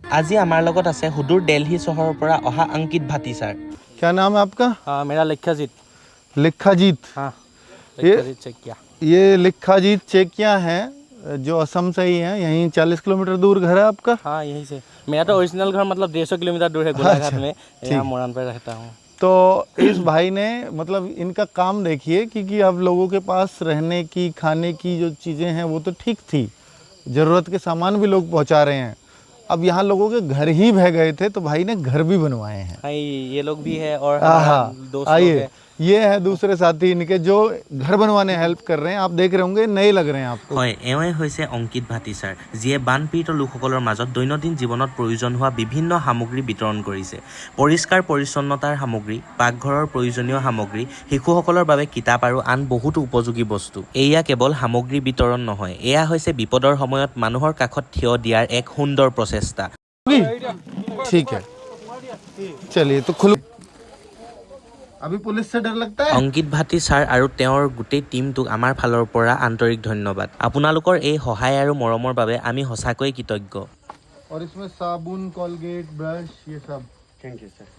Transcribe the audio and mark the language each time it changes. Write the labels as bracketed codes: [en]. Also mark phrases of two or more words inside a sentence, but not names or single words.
[as] আজি আমাৰ লগত আছে হুদুৰ দিল্লী চহৰৰ পৰা অহা অংকিত ভাটি ছাৰ। [hi] क्या नाम है आपका? हाँ मेरा लिखाजीत। लिखाजीत। हाँ लिखाजीत चेकिया। ये लिखाजीत चेकिया है जो असम से ही है, यहीं 40 किलोमीटर दूर घर है आपका? हाँ यहीं से। मेरा तो ओरिजिनल घर मतलब 150 किलोमीटर दूर है गोलाघाट में। यहाँ मोरान पे रहता हूँ। तो इस भाई ने मतलब इनका काम देखिए क्योंकि अब लोगों के पास रहने की खाने की जो चीज़ें हैं वो तो ठीक थी, ज़रूरत के सामान भी लोग पहुंचा रहे हैं। अब यहाँ लोगों के घर ही बह गए थे तो भाई ने घर भी बनवाए हैं। हाँ ये लोग भी है और हमारा दोस्त लोग आइए, है। ये है दूसरे साथी इनके जो घर बनवाने हेल्प कर रहे हैं। आप देख रहे होंगे नए लग रहे हैं आपको। [as] হয় এওঁই হৈছে অংকিত ভাটি ছাৰ, যিয়ে বানপীড়িত লোকসকলৰ মাজত দৈনন্দিন জীৱনত প্ৰয়োজন হোৱা বিভিন্ন সামগ্ৰী বিতৰণ কৰিছে। পৰিষ্কাৰ পৰিচ্ছন্নতাৰ সামগ্ৰী, পাকঘৰৰ প্ৰয়োজনীয় সামগ্ৰী, শিশুসকলৰ বাবে কিতাপ আৰু আন বহুতো উপযোগী বস্তু। এয়া কেৱল সামগ্ৰী বিতৰণ নহয়, এয়া হৈছে বিপদৰ সময়ত মানুহৰ কাষত থিয় দিয়াৰ এক সুন্দৰ প্ৰচেষ্টা। [hi] ठीक है, चलिए तो खुल। अभी पुलिस से डर लगता है? [as] অংকিত ভাটি ছাৰ আৰু তেওঁৰ গোটেই টিমটোক আমাৰ ফালৰ পৰা আন্তৰিক ধন্যবাদ। আপোনালোকৰ এই সহায় আৰু মৰমৰ বাবে আমি সঁচাকৈ কৃতজ্ঞ। [hi] और इसमें साबुन, कोलगेट, ब्रश ये सब। [en] thank you sir.